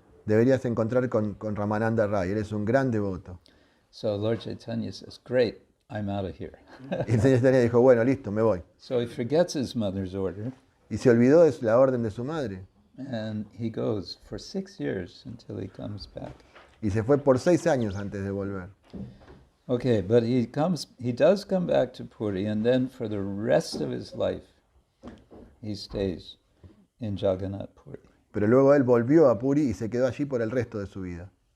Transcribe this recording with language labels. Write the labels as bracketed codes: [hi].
[es] Deberías encontrar con Ramananda Rai, él es un gran devoto. [en] So Lord Chaitanya says, great, I'm out of here. [es] Y el señor Chaitanya dijo, bueno, listo, me voy. [en] So he forgets his mother's order, [es] Y se olvidó de la orden de su madre. [en] and he goes for 6 years until he comes back. [es] Y se fue por 6 años antes de volver. [en] Okay, but he does come back to Puri, and then for the rest of his life, he stays in Jagannath Puri. [es] Pero luego él volvió a Puri y se quedó allí por el resto de su vida.